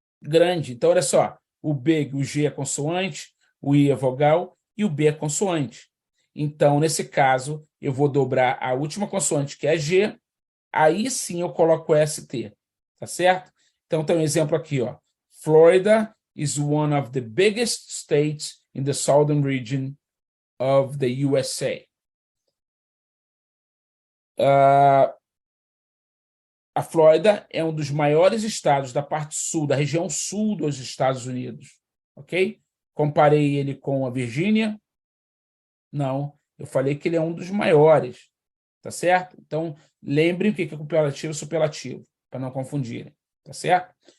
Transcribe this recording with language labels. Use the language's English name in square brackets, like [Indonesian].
[Portuguese] Grande. Então, olha só. O big, o G é consoante, o I é vogal e o B é consoante. Então, nesse caso, eu vou dobrar a última consoante, que é G, aí sim eu coloco ST, tá certo? Então tem um exemplo aqui, ó. [English] Florida is one of the biggest states in the southern region of the USA. [Portuguese] A Flórida é um dos maiores estados da parte sul, da região sul dos Estados Unidos. Ok? Comparei ele com a Virgínia? Não. Eu falei que ele é um dos maiores. Tá certo? Então, lembrem o que é comparativo e superlativo, para não confundirem. Tá certo?